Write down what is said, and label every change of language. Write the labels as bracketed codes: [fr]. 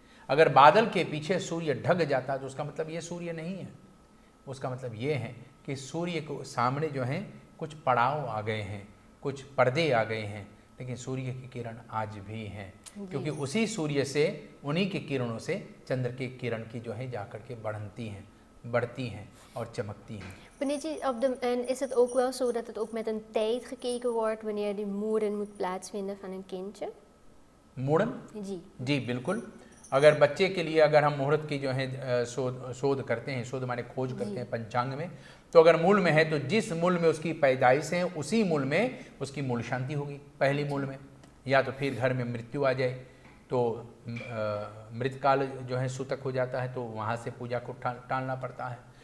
[hi] अगर बादल के पीछे सूर्य ढक जाता तो उसका मतलब ये सूर्य नहीं है, उसका मतलब ये है कि सूर्य को सामने जो है कुछ पड़ाव आ गए हैं, कुछ पर्दे आ गए हैं, लेकिन सूर्य की किरण आज भी हैं, क्योंकि उसी सूर्य से, उन्हीं की kiरणों से चंद्र की किरण की जो है जाकर के बढ़ती हैं और चमकती हैं। [nl] Panitje, en is het ook wel zo dat het ook met een tijd gekeken wordt wanneer die moeren moet plaatsvinden van een kindje? [hi] मुड़न जी जी बिल्कुल। अगर बच्चे के लिए अगर हम मुहूर्त की जो है शोध करते हैं, शोध माने खोज करते हैं पंचांग में, तो अगर मूल में है तो जिस मूल में उसकी पैदाइश है उसी मूल में उसकी मूल शांति होगी पहली मूल में, या तो फिर घर में मृत्यु आ जाए तो मृतकाल जो है सूतक हो जाता है, तो वहाँ से पूजा को टालना पड़ता है।